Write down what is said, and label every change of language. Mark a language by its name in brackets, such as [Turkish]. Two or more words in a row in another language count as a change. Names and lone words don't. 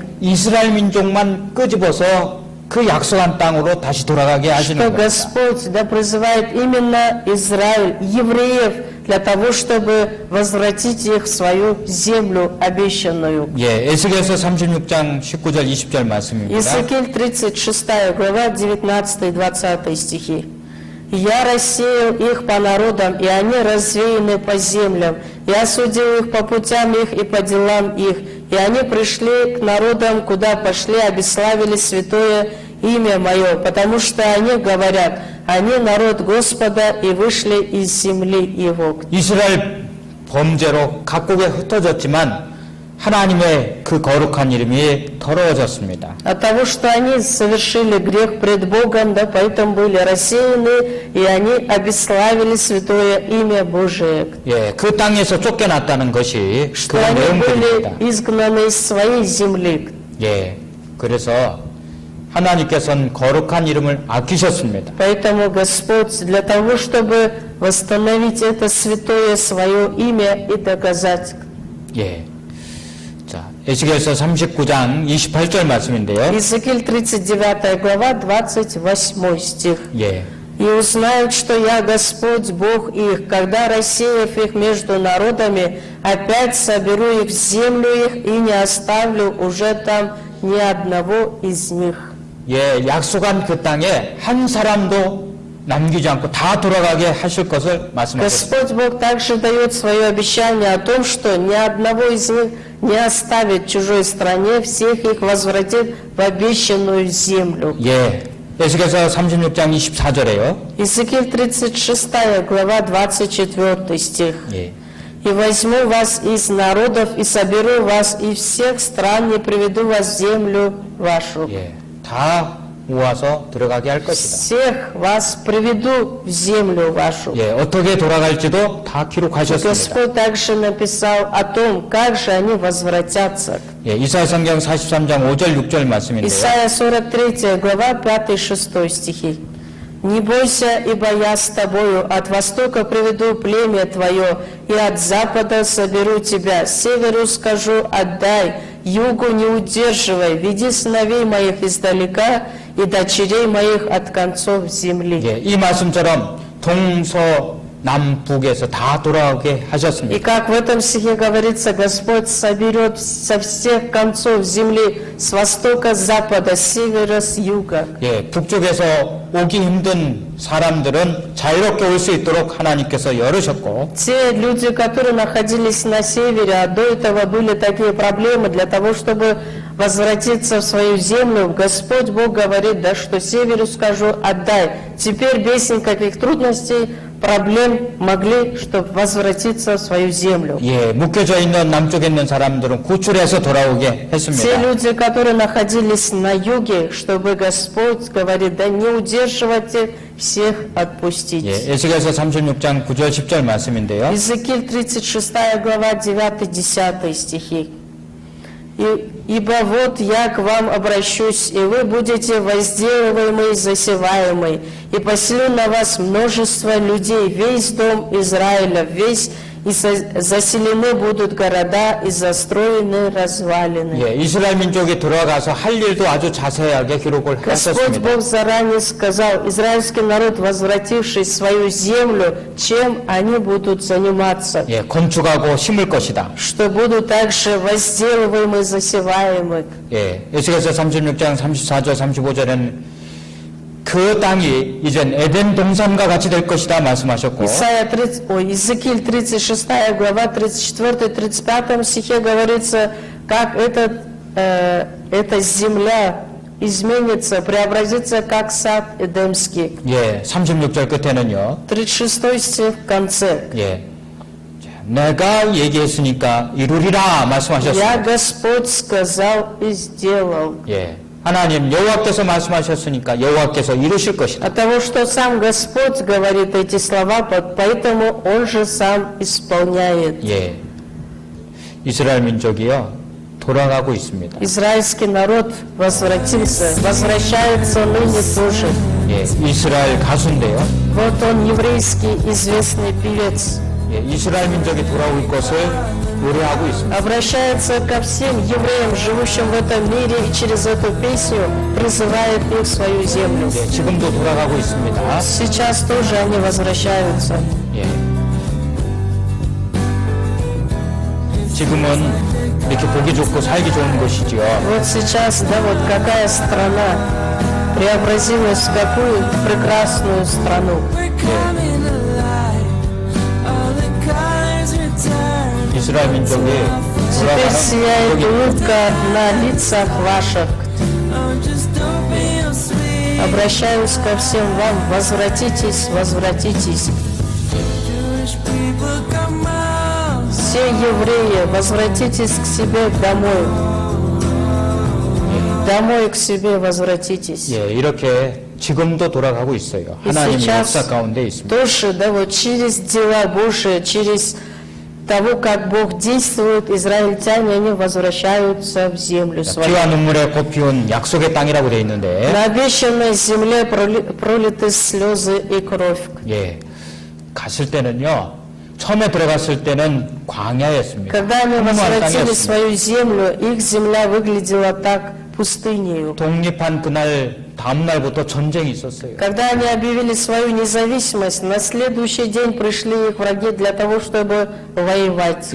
[Korean] 이스라엘 민족만 끄집어서 그 약속한 땅으로 다시 돌아가게 하시는 [Russian] что [Korean] 겁니다. [Russian] Господь да, призывает именно Израиль, евреев, для того, чтобы возвратить их в свою землю обещанную. [Korean] 예, 에스겔서 36장 19절 20절 말씀입니다. [Russian] Иезекииль 36 глава 19-20 стихи. «Я рассеял их по народам, и они развеяны по землям. Я судил их по путям их и по делам их. И они пришли к народам, куда пошли, обесславили святое имя Мое, потому что они говорят, они народ Господа и вышли из земли Его». [Korean] 이스라엘 범죄로 각국에 흩어졌지만 하나님의 그 거룩한 이름이 더러워졌습니다. [Russian] От того, что они совершили грех пред Богом, да, поэтому были рассеяны, и они обесславили святое имя Божие. [Korean] 예, 그 땅에서 쫓겨났다는 것이 [Russian] Что [Korean] 그런 [Russian] они были [Korean] 내용들입니다. [Russian] изгнаны из своей земли. [Korean] 예, 그래서 하나님께서는 거룩한 이름을 아끼셨습니다. [Russian] Поэтому Господь для того, чтобы восстановить это святое свое имя и доказать. [Korean] 예. 자, 에스겔서 39장 28절 말씀인데요. [Russian] Иезекииль 39 глава 28 стих. [Korean] 예. [Russian] «И узнают, что я Господь, Бог их, когда, рассеяв их между народами, опять соберу их в землю их и не оставлю уже там ни одного из них». [Korean] 예, 약속한 그 땅에 한 사람도 남기지 않고 다 돌아가게 하실 것을 말씀하셨습니다. [Russian] Господь Бог также дает свое обещание о том, что ни одного из них не оставит в чужой стране, всех их возвратит в обещанную землю. [Korean] 예. 에스겔서 36장 24절에요. [Russian] Иезекииль 36 глава 24 стих. [Korean] 예. [Russian] «И возьму вас из народов, и соберу вас из всех стран, и приведу вас в землю вашу». [Korean] 예. 다 모아서 들어가게 할 것이다. [Russian] Всех вас приведу в землю вашу. [Korean] 예, 어떻게 돌아갈지도 다 기록하셨습니다. [Russian] Господь также написал о том, как же они возвратятся. [Korean] 예, 이사야 성경 43장 5절 6절 말씀인데요. [Russian] Исайя 43 глава 5-6 стихи. «Не бойся, ибо я с тобою, от востока приведу племя твое, и от запада соберу тебя, северу скажу, отдай, югу не удерживай, веди сыновей моих издалека и дочерей моих от концов земли». [Korean] 예, 이 말씀처럼 동서남북에서 다 돌아오게 [Russian] И [Korean] 하셨습니다. [Russian] как в этом стихе говорится, Господь соберет со всех концов земли, с востока, с запада, с севера, с юга. [Korean] 예, 북쪽에서 오기 힘든 사람들은 자유롭게 올 수 있도록 하나님께서 열으셨고, [Russian] Те люди, которые находились на севере, а до этого были такие проблемы, для того, чтобы возвратиться в свою землю, Господь Бог говорит, да, что северу скажу, отдай. Теперь без никаких трудностей, проблем могли, чтобы возвратиться в свою землю. [Korean] 예, 묶여져 있는 남쪽에 있는 사람들은 구출해서 돌아오게 [Russian] Те [Korean] 했습니다. [Russian] люди, которые находились на юге, чтобы Господь говорит, да не удерживайте, всех отпустить. [Korean] 예, 에스겔서 36장 9절 10절 말씀인데요. [Russian] Иезекииль 36 глава 9-10 стихи. «Ибо вот я к вам обращусь, и вы будете возделываемы и засеваемы, и поселю на вас множество людей, весь дом Израиля, весь, и заселены будут города, и застроены развалины». [Korean] 예, 이스라엘 민족이 들어가서 할 일도 아주 자세하게 기록을 [Russian] Господь [Korean] 했었습니다. [Russian] Бог заранее сказал, израильский народ, возвратившись в свою землю, чем они будут заниматься? [Korean] 예, 건축하고 심을 것이다. [Russian] Что будут также возделываемы, засеваемы. [Korean] 예, 에스겔서 36장 34절 35절에는 그 땅이 이젠 에덴 동산과 같이 될 것이다 말씀하셨고, [Russian] Иезекииль 36 глава 34-35 стихе говорится, как эта земля изменится, преобразится, как сад Эдемский. [Korean] 예, 36절 끝에는요. [Russian] 36 стих в конце. [Korean] 예. 자, 내가 얘기했으니까 이루리라 [Russian] «Я, [Korean] 말씀하셨습니다. [Russian] Господь, сказал и сделал». [Korean] 예. 하나님 여호와께서 말씀하셨으니까 여호와께서 이루실 것이다. [Russian] От того, что сам Господь говорит эти слова, поэтому Он же сам исполняет. [Korean] 예. 이스라엘 민족이요. 돌아가고 있습니다. [Russian] Израильский народ возвратился, возвращается ныне тоже. [Korean] 예. 이스라엘 가수인데요. [Russian] Вот он, еврейский известный певец, [Korean] 예. 이스라엘 민족이 돌아올 것을 노래하고 있습니다. [Russian] обращается ко всем евреям, живущим в этом мире, и через эту песню призывает их в свою землю. [Korean] 예. 지금도 돌아가고 있습니다. [Russian] Сейчас тоже они возвращаются. [Korean] 예. 지금은 이렇게 보기 좋고 살기 좋은 곳이지요. [Russian] Вот сейчас, да, вот какая страна преобразилась в какую прекрасную страну. [Korean] 이스라엘 민족이 [Russian] Теперь сияет [Korean] 돌아가는 [Russian] улыбка на лицах ваших. Обращаюсь ко всем вам, возвратитесь, возвратитесь. Все евреи, возвратитесь к себе домой. Домой к себе возвратитесь. [Korean] 예, 이렇게 지금도 돌아가고 있어요. [Russian] И [Korean] 하나님의 [Russian] сейчас [Korean] 역사 가운데 있습니다. [Russian] тоже, да, вот через дела Божии, через того, как Бог действует, израильтяне, они возвращаются в землю свою. [Korean] 피와 눈물에 곧 피운 약속의 땅이라고 되어 있는데, [Russian] На обещанной земле пролиты слезы и кровь. [Korean] 예, 갔을 때는요, 처음에 들어갔을 때는 광야였습니다. [Russian] Когда они [Korean] 황무한 [Russian] возвратили [Korean] 땅이었습니다. [Russian] свою землю, их земля выглядела так пустынею. [Korean] 독립한 그날 다음 날부터 전쟁이 있었어요. [Russian] Когда они объявили свою независимость, на следующий день пришли их враги для того, чтобы воевать.